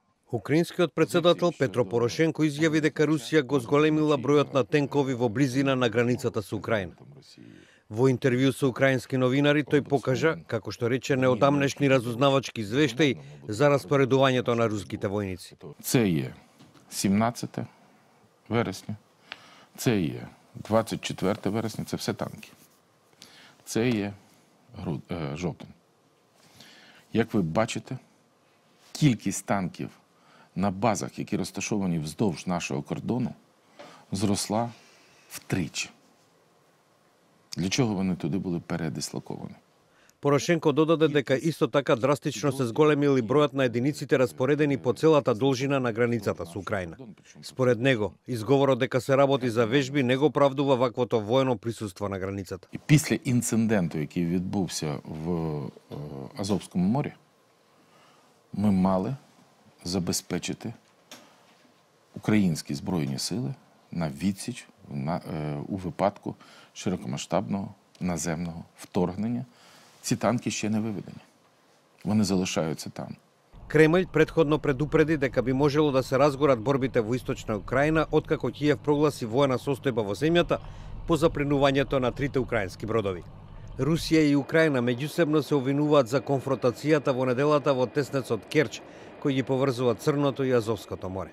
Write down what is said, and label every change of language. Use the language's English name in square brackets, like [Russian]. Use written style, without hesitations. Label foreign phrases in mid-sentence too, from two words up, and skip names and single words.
[Macedonian] Украинскиот председател Петро Порошенко изјави дека Русија го зголемила бројот на тенкови во близина на границата со Украина. Во интервју со украински новинари тој покажа, како што рече, неодамнешни разузнавачки извештаи за распоредувањето на руските војници. [Ukrainian] Це є 17 вересня, це є 24 вересня, це все танки. Це є жовтень. Як ви бачите, кількість танків на базах, які розташовані вздовж нашого кордону, зросла втричі. Для чого вони туди були передислоковані? [Macedonian] Порошенко додаде дека исто така драстично се зголемили бројот на единиците распоредени по целата должина на границата со Украина. Според него, изговорот дека се работи за вежби не го оправдува ваквото воено присуство на границата. [Ukrainian] І після інциденту, який відбувся в Азовському морі, ми мали забезпечити українські Збройні сили на відсіч у випадку широкомасштабного наземного вторгнення. Ці танки ще не виведені. Вони залишаються там. [Macedonian] Кремљ претходно предупреди дека би можело да се разгорат борбите во источна Украина откако Киев прогласи воена состојба во земјата по запринувањето на трите украински бродови. Русија и Украина меѓусебно се обвинуваат за конфронтацијата во неделата во теснецот Керч, кој ги поврзува Црното и Азовското море.